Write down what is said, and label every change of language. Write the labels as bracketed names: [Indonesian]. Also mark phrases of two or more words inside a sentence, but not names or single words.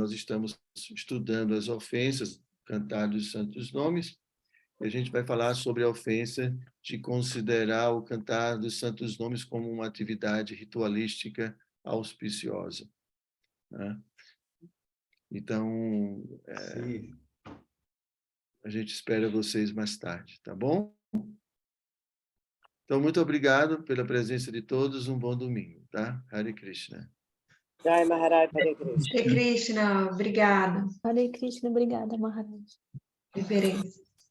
[Portuguese] Nós estamos estudando as ofensas, cantar dos santos nomes, e a gente vai falar sobre a ofensa de considerar o cantar dos santos nomes como uma atividade ritualística auspiciosa, né? Então, a gente espera vocês mais tarde, tá bom? Então, muito obrigado pela presença de todos. Um bom domingo, tá? Hare Krishna. Jai Maharaj, Hare Krishna. Hare Krishna, obrigado. Hare Krishna, obrigada, Maharaj. Reverência.